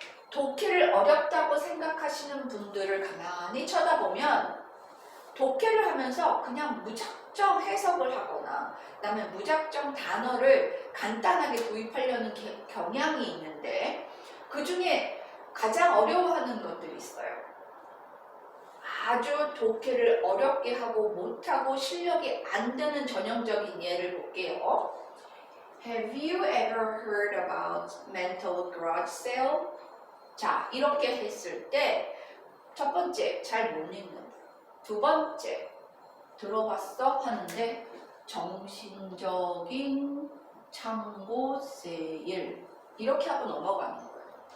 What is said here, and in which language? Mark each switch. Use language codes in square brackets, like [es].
[ko] 독해를 어렵다고 생각하시는 분들을 가만히 쳐다보면 독해를 하면서 그냥 무작정 해석을 하거나 그다음에 무작정 단어를 간단하게 도입하려는 경향이 있는데 그 중에 가장 어려워하는 것들이 있어요. 아주 독해를 어렵게 하고 못하고 실력이 안 되는 전형적인 예를 볼게요. [en] Have you ever heard about mental garage sale? [ko] 자, 이렇게 했을 때 첫 번째, 잘 못 읽는다. 두 번째, 들어봤어? 하는데 정신적인 창고 세일 이렇게 하고 넘어가는 거예요.